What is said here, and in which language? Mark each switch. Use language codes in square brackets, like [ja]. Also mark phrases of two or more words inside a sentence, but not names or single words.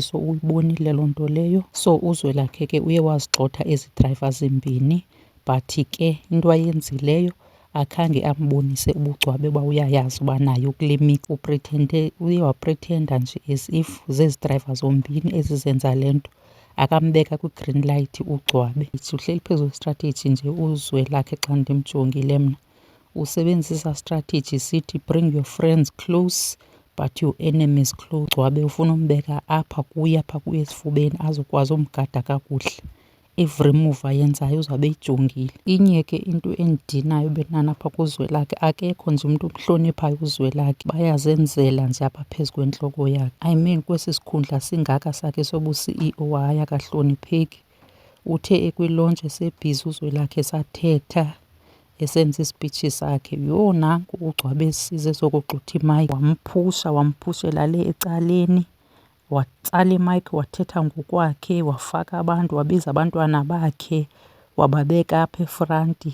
[xh] So uyibonile loo nto leyo. So uZwelakhe ke uye wazigxotha ezi drayiva zimbini, but ke into ayenzileyo akhange ambonise ubugcwabe uba uyayazi uba nayo kule mix. Uye wapretenda nje [en] as if [xh] zezi drayiva zombini ezizenza le nto, akambeka kwi- [en] green light [xh] uGcwabe. Uhleli phezu kwestrategy nje uZwelakhe xa ndimjongile mna. Usebenzisa strategy sithi [en] bring your friends close but your enemies close. [xh] Gcwabe ufuna umbeka apha kuye esifubeni azokwazi umgada kakuhle. [en] Every move [xh] ayenzayo uzawube eyijongile. Inye ke into endinayo benana apha kuZwelakhe, akekho nje umntu umhloniphayo uZwelakhe, bayazenzela nje apha phezu kwentloko yakhe. [en] I mean [xh] kwesi sikhundla singaka sakhe sobu-CEO hayi akahlonipheki. Uthe ekwilontshi esebhizi uZwelakhe sathetha esenza isipitshi sakhe, yho nanku uGcwabe esize sokogxutha imayiki wamphushela le ecaleni, watsala imayiki wathetha ngokwakhe, wafaka abantu, wabiza abantwana bakhe wababeka apha efranti.